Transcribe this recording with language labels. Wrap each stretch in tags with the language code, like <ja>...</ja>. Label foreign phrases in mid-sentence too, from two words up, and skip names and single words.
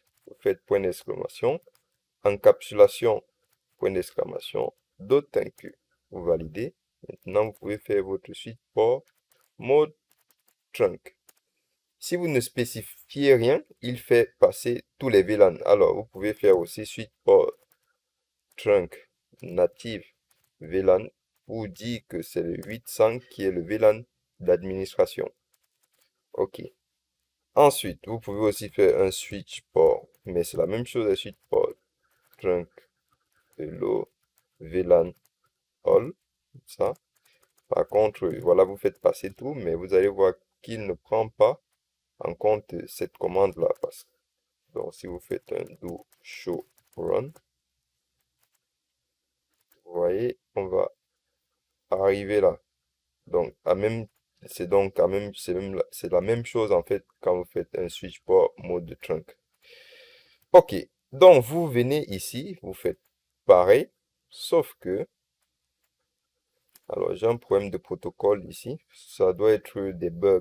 <fr>Vous faites point d'exclamation. Encapsulation, point d'exclamation. .enq. Vous validez. Maintenant, vous pouvez faire votre</fr> <en>switch port mode trunk.</en> <fr>Si vous ne spécifiez rien, il fait passer tous les VLAN. Alors, vous pouvez faire aussi</fr> <en>switch port trunk native VLAN</en> <fr>pour dire que c'est le 800 qui est le VLAN d'administration. OK. Ensuite, vous pouvez aussi faire un</fr> <en>switch port,</en> <fr>mais c'est la même chose, un</fr> <en>switch port trunk hello VLAN all.</en> <fr>Ça. Par contre, voilà, vous faites passer tout, mais vous allez voir qu'il ne prend pas en compte cette commande-là. Donc, si vous faites un</fr> <en>do show run,</en> <fr>vous voyez, on va arriver là. Donc, c'est la même chose en fait quand vous faites un</fr> <en>switch port mode trunk.</en> <fr>Ok, donc vous venez ici, vous faites pareil, sauf que, alors j'ai un problème de protocole ici, ça doit être des bugs.</fr>